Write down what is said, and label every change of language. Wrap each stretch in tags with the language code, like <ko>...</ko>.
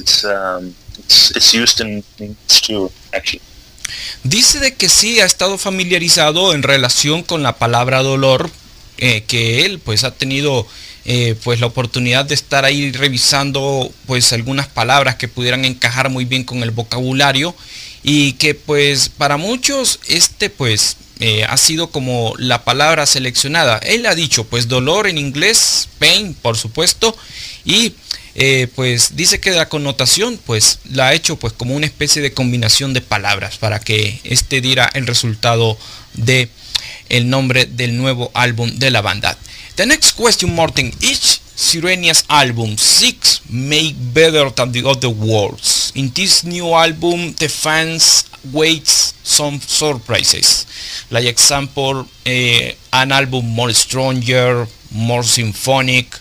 <en>It's used in English too, actually.</en> <es>Dice de que sí ha estado familiarizado en relación con la palabra dolor, que él pues ha tenido pues la oportunidad de estar ahí revisando pues algunas palabras que pudieran encajar muy bien con el vocabulario, y que pues para muchos pues ha sido como la palabra seleccionada. Él ha dicho pues dolor en inglés, pain por supuesto, y pues dice que la connotación pues la ha hecho pues como una especie de combinación de palabras para que diera el resultado de el nombre del nuevo álbum de la banda.</es> <en>The next question, Morten. Each Sirenia's album seeks make better than the other worlds. In this new album, the fans wait some surprises. Like example, an album more stronger, more symphonic.</en>